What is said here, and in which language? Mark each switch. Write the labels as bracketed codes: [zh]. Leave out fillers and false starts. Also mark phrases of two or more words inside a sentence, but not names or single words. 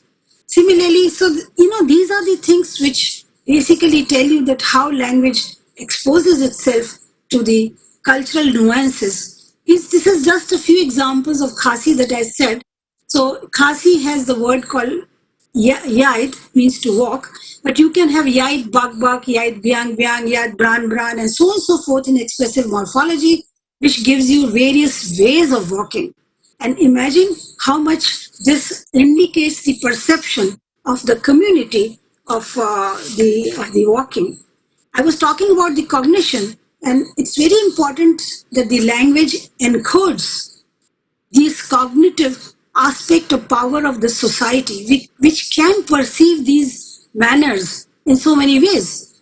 [en] Similarly, so these are the things which basically tell you that how language exposes itself to the cultural nuances. This is just a few examples of Khasi that I said. So Khasi has the word called Yait, means to walk, but you can have [kha] Yait bak bak, Yait byang byang, Yait bran bran, [en] and so on and so forth in expressive morphology, which gives you various ways of walking. And imagine how much this indicates the perception of the community of the walking. I was talking about the cognition, and it's very important that the language encodes this cognitive aspect of power of the society, which can perceive these manners in so many ways.